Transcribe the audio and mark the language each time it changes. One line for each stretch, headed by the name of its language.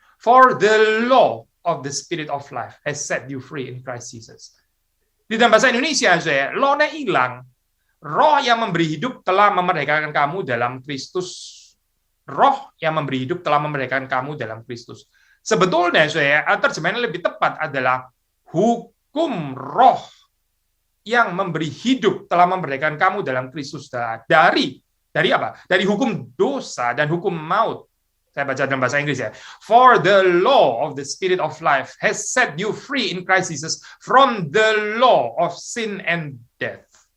English: For the law of the Spirit of life has set you free in Christ Jesus.
Indonesian: Di dalam bahasa Indonesia, saya, law-nya hilang. Roh yang memberi hidup telah memerdekakan kamu dalam Kristus. Roh yang memberi hidup telah memerdekakan kamu dalam Kristus. Sebetulnya, saya, terjemahan lebih tepat adalah hukum roh yang memberi hidup telah memerdekakan kamu dalam Kristus. Dari apa? Dari hukum dosa dan hukum maut. Saya baca dalam bahasa Inggris ya.
English: For the law of the Spirit of life has set you free in Christ Jesus from the law of sin and death.